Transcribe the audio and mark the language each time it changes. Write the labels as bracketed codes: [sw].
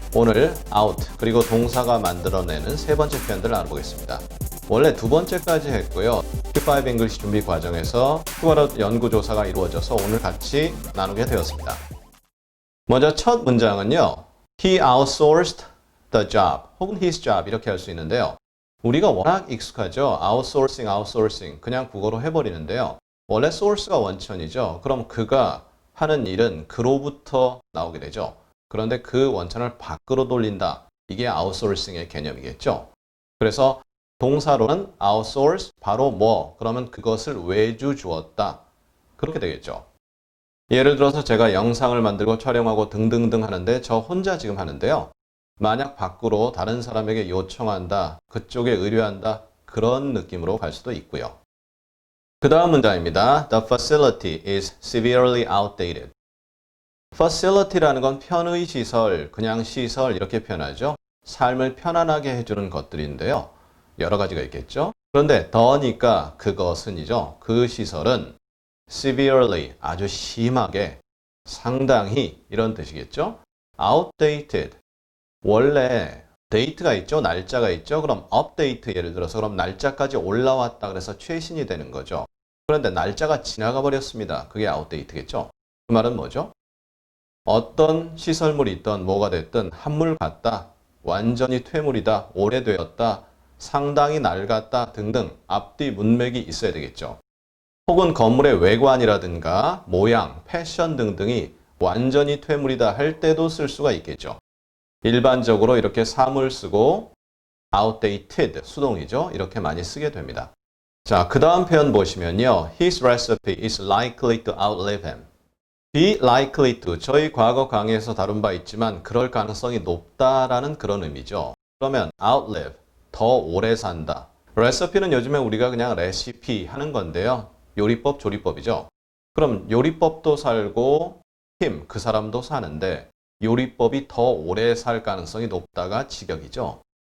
[ko] 오늘 out 그리고 동사가 만들어내는 세 번째 표현들을 알아보겠습니다. 원래 두 번째까지 했고요. Q5 English 준비 과정에서 키워드 연구조사가 이루어져서 오늘 같이 나누게 되었습니다. 먼저 첫 문장은요. [en] He outsourced the job [ko] 혹은 [en] his job [ko] 이렇게 할 수 있는데요. 우리가 워낙 익숙하죠. outsourcing 그냥 국어로 해버리는데요. 원래 source가 원천이죠. 그럼 그가 하는 일은 그로부터 나오게 되죠. 그런데 그 원천을 밖으로 돌린다. 이게 아웃소싱의 개념이겠죠. 그래서 동사로는 outsource 바로 뭐 그러면 그것을 외주 주었다. 그렇게 되겠죠. 예를 들어서 제가 영상을 만들고 촬영하고 등등등 하는데 저 혼자 지금 하는데요. 만약 밖으로 다른 사람에게 요청한다. 그쪽에 의뢰한다. 그런 느낌으로 갈 수도 있고요. 그 다음 문장입니다. [en] The facility is severely outdated. [ko] facility라는 건 편의 시설, 그냥 시설 이렇게 표현하죠. 삶을 편안하게 해주는 것들인데요. 여러 가지가 있겠죠. 그런데 더니까 그것은이죠. 그 시설은 severely 아주 심하게 상당히 이런 뜻이겠죠. outdated 원래 date가 있죠. 날짜가 있죠. 그럼 update 예를 들어서 그럼 날짜까지 올라왔다 그래서 최신이 되는 거죠. 그런데 날짜가 지나가 버렸습니다. 그게 outdate겠죠. 그 말은 뭐죠? 어떤 시설물이 있던 뭐가 됐든 한물 같다. 완전히 퇴물이다. 오래되었다. 상당히 낡았다. 등등 앞뒤 문맥이 있어야 되겠죠. 혹은 건물의 외관이라든가 모양, 패션 등등이 완전히 퇴물이다 할 때도 쓸 수가 있겠죠. 일반적으로 이렇게 사물 쓰고 outdated, 수동이죠. 이렇게 많이 쓰게 됩니다. 자, 그 다음 표현 보시면요. [en] His recipe is likely to outlive him. [ko] be likely to, 저희 과거 강의에서 다룬 바 있지만 그럴 가능성이 높다라는 그런 의미죠. 그러면 outlive, 더 오래 산다. recipe는 요즘에 우리가 그냥 레시피 하는 건데요. 요리법, 조리법이죠. 그럼 요리법도 살고 him, 그 사람도 사는데 요리법이 더 오래 살 가능성이 높다가 직역이죠.